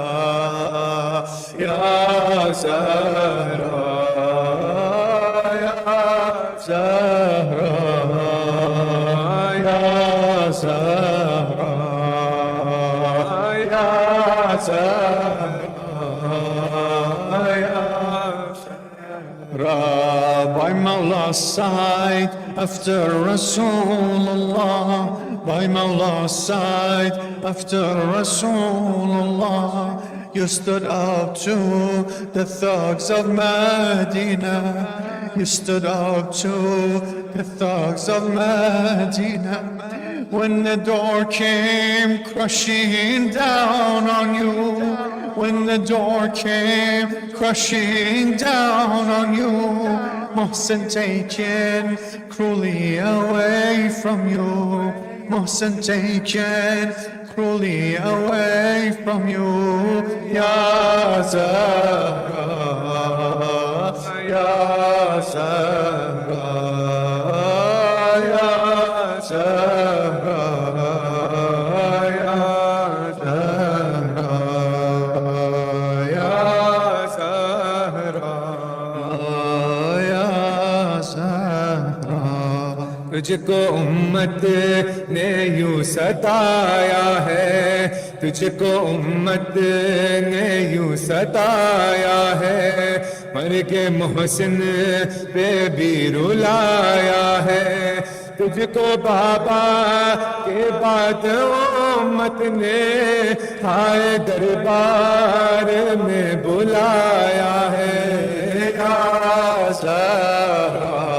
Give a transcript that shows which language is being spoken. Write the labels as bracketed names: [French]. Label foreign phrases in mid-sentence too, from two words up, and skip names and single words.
[Arabic] يا زهراء، يا زهراء، يا زهراء، يا زهراء، يا زهراء. [English] By Mawla's side, after Rasulullah, by Mawla's side, after Rasulullah, you stood up to the thugs of Medina, you stood up to the thugs of Medina. When the door came crashing down on you, when the door came crashing down on you, Mohsen taken cruelly away from you, Mohsen taken cruelly away from you, [Arabic] يا زهراء, يا زهراء، يا زهراء، يا زهراء، يا زهراء، يا زهراء. [Urdu] تجھ کو امت نے یوں ستایا ہے، تجھ کو امت نے یوں ستایا ہے، مر کے محسن پہ بھی رلایا ہے، تجھ کو بابا کے بعد امت نے ہائے دربار میں بلایا ہے, [Arabic] يا زهراء,